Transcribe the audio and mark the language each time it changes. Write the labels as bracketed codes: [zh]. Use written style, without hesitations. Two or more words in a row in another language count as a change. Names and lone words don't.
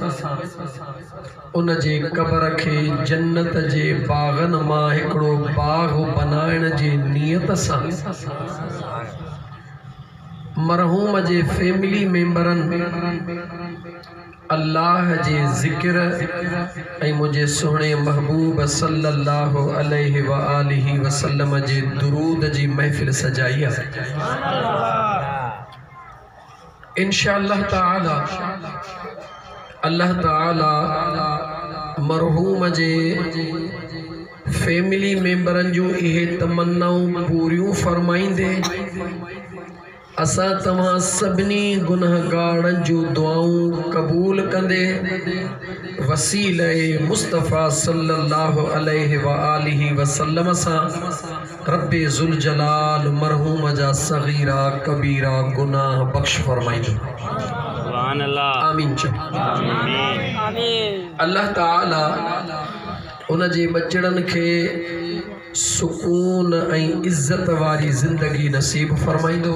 [sd] उन जे क़ब्र खे जन्नत जे बाग़न मां हिकिड़ो बाग़ बनाइण जे नियत सां मरहूम जे फैमिली मेंबरनि अल्लाह जे ज़िक्र ऐं मुझे सोहणे महबूब [ar] صلى الله عليه وآله وسلم [sd] जे दुरूद जी महफ़िल सजाई आहे। [ar] إن شاء الله تعالى [sd] अल्लाह ताला मरहूम जे फैमिली मेंबरनि जूं इहे तमन्नाऊं पूरियूं फरमाईंदे असां तव्हां सभिनी गुनहगारनि जूं दुआऊं क़बूल कंदे वसीले मुस्तफ़ा [ar] صلى الله عليه وآله وسلم [sd] सां रब्बे ज़ुल जलाल मरहूम जा सगीरा कबीरा गुनाह बख्श फरमाइजो। आमीन अल्लाह ताला उन जे बचड़नि खे सुकून ऐं इज़्ज़त वारी ज़िंदगी नसीब फरमाइंदो।